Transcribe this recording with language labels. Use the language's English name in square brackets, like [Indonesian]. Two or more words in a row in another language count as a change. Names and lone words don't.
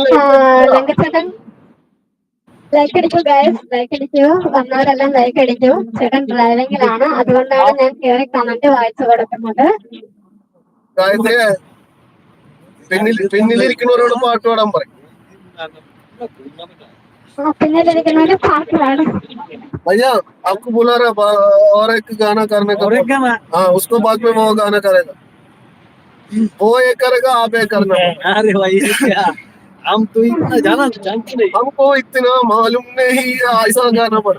[Malayalam] ലങ്കച്ചേട്ടൻ ലൈക്ക് അടിക്കൂ ഗൈസ്, ലൈക്ക് അടിക്കൂ. വന്നവരെല്ലാം ലൈക്ക് അടിക്കൂ. ചേട്ടൻ ഡ്രൈവിംഗിലാണ്, അതുകൊണ്ടാണ് ഞാൻ കയറി കമന്റ് വായിച്ചു കൊടുക്കുന്നത്. പിന്നിലിരിക്കുന്നവരോട് പാട്ട് പാടാൻ പറയും. പിന്നിലിരിക്കുന്നവര് പാട്ട് പാടും. [Hindi] भैया आपको बुला रहा और एक गाना करने का। हाँ उसको बाद में वो गाना करेगा। वो ये करेगा, आप ये करना। अरे भाई क्या हम तो इतना जानते नहीं। हमको इतना मालूम नहीं ऐसा गाना पर